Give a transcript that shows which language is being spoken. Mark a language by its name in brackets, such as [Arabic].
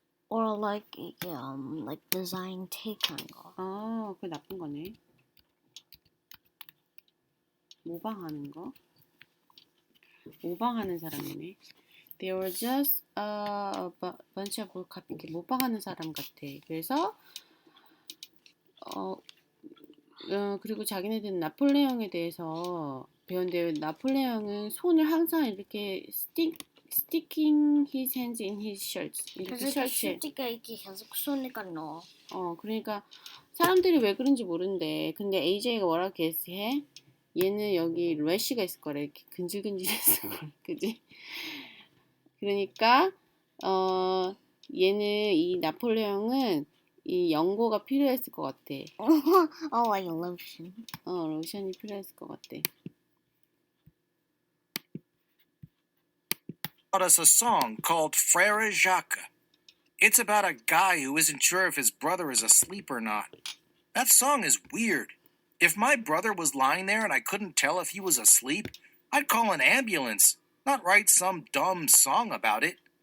[English] Or like like design take [Korean] 하는 거. 그게 나쁜 거네. 모방하는 거. 모방하는 사람이네. [English] They were just a bunch of copycat. [Korean] 모방하는 사람 같아. 그래서 그리고 자기네들은 나폴레옹에 대해서 배웠는데 나폴레옹은 손을 항상 이렇게 [English] sticking his hands in his shirts. [Korean] 이렇게 그래서 셔츠에. 슈티가 이렇게 계속 손에가 넣어. 그러니까 사람들이 왜 그런지 모르는데 근데 AJ가 뭐라고 게스해? 얘는 여기 래쉬가 있을 거래. 이렇게 근질근질했을 거래. 그지? 그러니까 얘는 이 나폴레옹은 이 연고가 필요했을 것 같아. [English] like lotion. [Korean] 로션이 필요했을 것 같아. [English] us a song called Frere Jacques. It's about a guy who isn't sure if his brother is asleep or not. That song is weird. If my brother was lying there and I couldn't tell if he was asleep, I'd call an ambulance, not write some dumb song about it.